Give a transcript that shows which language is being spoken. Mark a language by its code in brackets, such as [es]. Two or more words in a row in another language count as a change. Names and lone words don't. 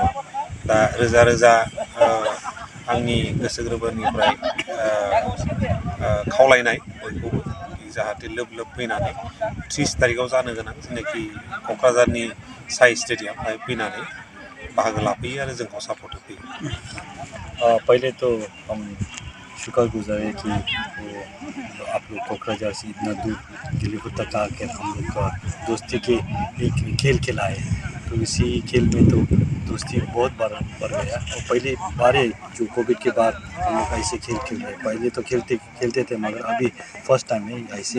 [brx] दा रोजा रोजा आंनि गोसो गोरबोनिफ्राय खावलायनाय बयखौबो जाहाथे लोब लोब फैनानै 30 तारिखआव जानो गोनां जेनाखि क'क्राझारनि साई स्टेडियाम बेहाय फैनानै बाहागो लाफैयो आरो जोंखौ सापर्ट होफैयो। [hi] पहले तो हम शुक्रगुजार है कि आप लोग कोकराझार से इतना दूर गेलीपुर तक आकर हम लोग का दोस्ती के एक खेल खिलाए। तो इसी खेल में तो दोस्ती बहुत बढ़ गया। और पहले बारे जो कोविड के बाद हम लोग ऐसे खेल खेल रहे, पहले तो खेलते थे, मगर अभी [en] first time [hi] है ऐसे।